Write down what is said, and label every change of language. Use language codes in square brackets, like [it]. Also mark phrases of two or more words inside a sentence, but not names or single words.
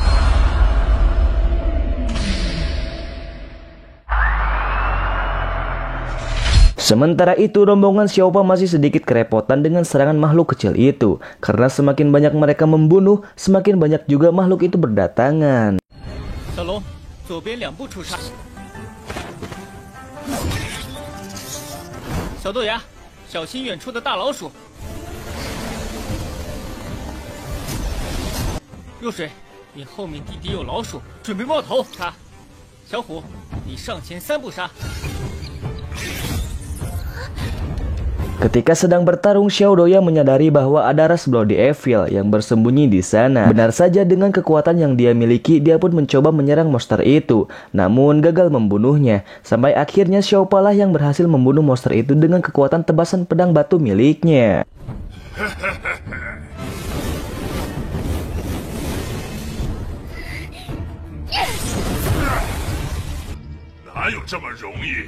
[id] Sementara itu, rombongan Xiaopa masih sedikit kerepotan dengan serangan makhluk kecil itu. Karena semakin banyak mereka membunuh, semakin banyak juga makhluk itu berdatangan. Xiaolong, [zh] 左边2步出杀。小豆芽，小心远处的大老鼠。若水，你后面地底有老鼠，准备冒头杀。小虎，你上前3步杀。 [id] Ketika sedang bertarung, Xiao Doya menyadari bahwa ada ras Bloody Evil yang bersembunyi di sana. Benar saja, dengan kekuatan yang dia miliki, dia pun mencoba menyerang monster itu, namun gagal membunuhnya. Sampai akhirnya Xiaopa lah yang berhasil membunuh monster itu dengan kekuatan tebasan pedang batu miliknya. Nah,